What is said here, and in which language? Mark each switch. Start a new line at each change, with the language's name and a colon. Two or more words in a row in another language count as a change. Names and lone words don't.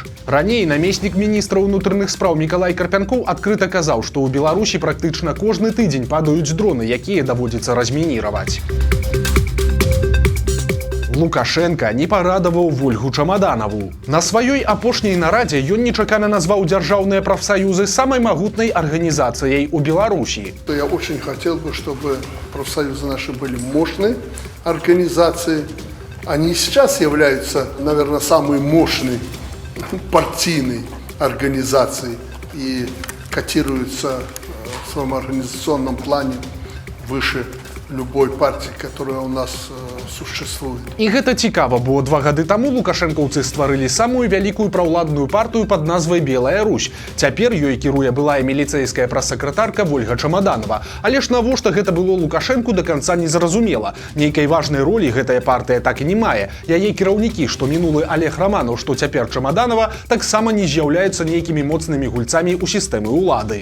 Belarusian: Раней намеснік міністра ўнутраных спраў Мікалай Карпянкоў адкрыта казаў, што ў Беларусі практычна кожны тыдзень падаюць дроны, якія даводзіцца размініраваць. Лукашенка не парадаваў Вольгу Чамаданаву. На сваёй апошняй нарадзе ён нечакана назваў дзяржаўныя прафсаюзы самай магутнай арганізацыяй у Беларусі.
Russian: Я очень хотел бы, чтобы профсоюзы наши были мощные организации. Они сейчас являются, наверное, самой мощной партийной организацией и котируются в своем организационном плане выше любой партии, которая у нас существует.
Belarusian: І гэта цікава, бо 2 гады таму лукашэнкаўцы стварылі самую вялікую праўладную партыю пад назвай «Белая Русь». Цяпер ёй кіруе былая міліцэйская прэс-сакратарка Вольга Чамаданова. Але ж навошта гэта было Лукашэнку да канца незразумела. Нейкай важнай ролі гэтая партыя так і не мае. Яе кіраўнікі, што мінулы Олег Романаў, што цяпер Чамаданова, таксама не з'яўляюцца нейкімі моцнымі гульцамі ў сістэмы ўлады.